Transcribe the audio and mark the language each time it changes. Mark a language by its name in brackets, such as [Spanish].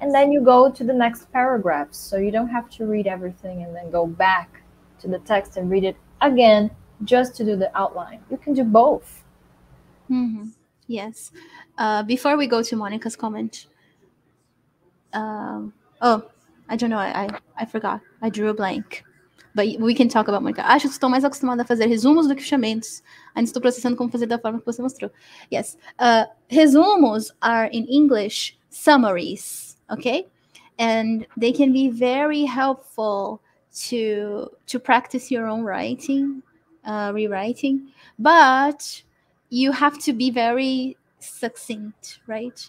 [English] And then you go to the next paragraphs. So you don't have to read everything and then go back to the text and read it again just to do the outline. You can do both. Mm-hmm. Yes. Before we go to Monica's comment, I don't know, I forgot. I drew a blank. But we can talk about Monica. [Portuguese] Acho que estou mais acostumada a fazer resumos do que fichamentos. Ainda estou processando como fazer da forma que você mostrou. [English] Yes. Resumos are in English summaries, okay? And they can be very helpful to practice your own writing, rewriting. But you have to be very succinct, right?